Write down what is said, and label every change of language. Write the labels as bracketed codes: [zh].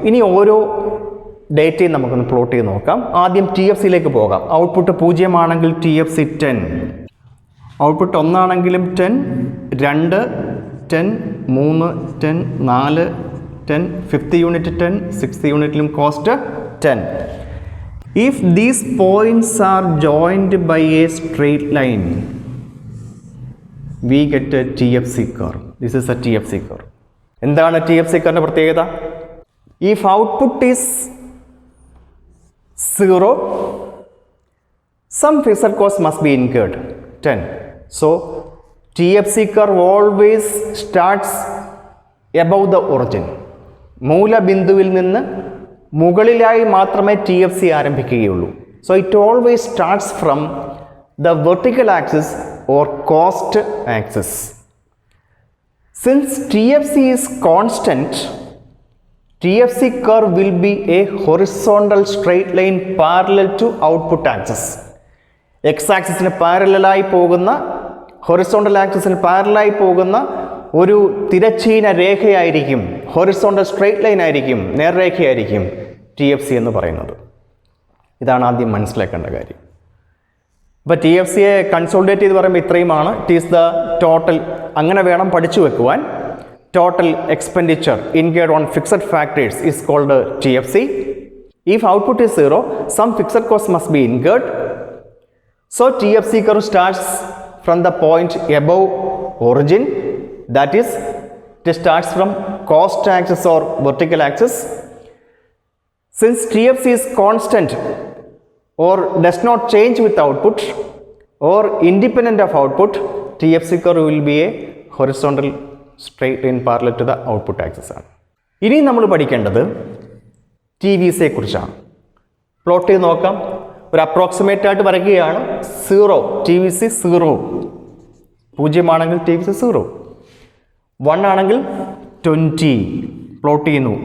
[ml] ഇനി ഓരോ ഡേറ്റയും നമുക്കൊന്ന് പ്ലോട്ട് ചെയ്ത് നോക്കാം. ആദ്യം ടി എഫ് സിയിലേക്ക് പോകാം. ഔട്ട്പുട്ട് 0 ആണെങ്കിൽ ടി എഫ് സി 10, ഔട്ട്പുട്ട് 1 ആണെങ്കിലും 10, 2, 10, 3, 10, 4, 10, 5th unit 10, 6th യൂണിറ്റിലും cost 10. [en] If these points are joined by a straight line, we get a TFC curve. This is a TFC curve. [ml] എന്താണ് TFC curve പ്രത്യേകത? [en] If output is 0, some fixed cost must be incurred, 10. So TFC curve always starts above the origin. [ml] മൂലബിന്ദുവിൽ നിന്ന് മുകളിലായി മാത്രമേ T F C ആരംഭിക്കുകയുള്ളൂ. [en] So it always starts from the vertical axis or cost axis. Since T F C is constant, TFC curve will be a horizontal straight line parallel to output axis. [ml] X ആക്സിസിന് പാരലലായി പോകുന്ന, horizontal ആക്സിസിന് പാരലലായി പോകുന്ന ഒരു തിരശ്ചീന രേഖയായിരിക്കും, horizontal straight line ആയിരിക്കും, നേർരേഖയായിരിക്കും TFC എന്ന് പറയുന്നത്. ഇതാണ് ആദ്യം മനസ്സിലാക്കേണ്ട കാര്യം. അപ്പോൾ ടി എഫ് സിയെ കൺസോളിഡേറ്റ് ചെയ്ത് പറയുമ്പോൾ ഇത്രയുമാണ്. [en] it is the total, [ml] അങ്ങനെ വേണം പഠിച്ചു വെക്കുവാൻ. [en] Total expenditure incurred on fixed factors is called T F C. If output is zero, some fixed cost must be incurred. So T F C curve starts from the point above origin, that is, it starts from cost axis or vertical axis. Since TFC is constant or does not change with output or independent of output, TFC curve will be a horizontal straight line parallel to the output axis. [ml] ഇനി നമ്മൾ പഠിക്കേണ്ടത് T V സിയെ കുറിച്ചാണ്. Plot ചെയ്ത് നോക്കാം. ഒരു approximate ആയിട്ട് വരയ്ക്കുകയാണ്. 0 ടി വി സി 0, 0 ആണെങ്കിൽ ടി വി സി 0, 1 ആണെങ്കിൽ 20 പ്ലോട്ട് ചെയ്യുന്നു.